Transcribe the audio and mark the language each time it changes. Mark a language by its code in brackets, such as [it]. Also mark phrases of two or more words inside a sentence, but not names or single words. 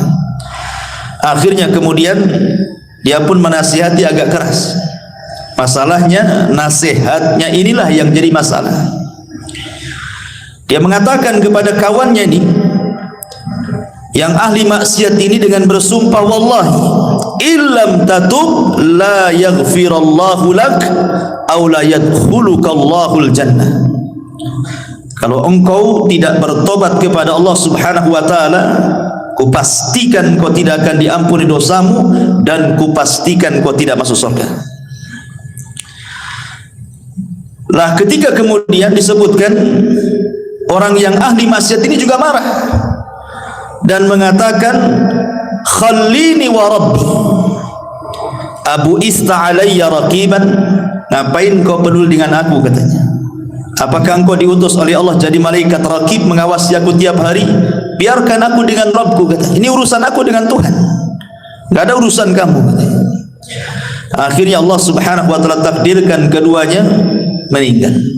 [id] Akhirnya kemudian dia pun menasihati agak keras. Masalahnya nasihatnya inilah yang jadi masalah. Dia mengatakan kepada kawannya ini yang ahli maksiat ini dengan bersumpah, [ar] والله إن لم تتب لا يغفر الله لك أو لا يدخلك الله الجنة. [id] Kalau engkau tidak bertobat kepada Allah [ar] سبحانه وتعالى, [id] kupastikan kau tidak akan diampuni dosamu dan kupastikan kau tidak masuk surga. Lah ketika kemudian disebutkan orang yang ahli maksiat ini juga marah dan mengatakan [ar] خلني وربي أبو استا علي رقيبا, [id] ngapain kau peduli dengan aku, katanya. Apakah engkau diutus oleh Allah jadi malaikat raqib mengawasi aku tiap hari? Biarkan aku dengan Rabbku, katanya. Ini urusan aku dengan Tuhan, enggak ada urusan kamu, katanya. Akhirnya Allah [ar] سبحانه وتعالى [id] takdirkan keduanya meninggal.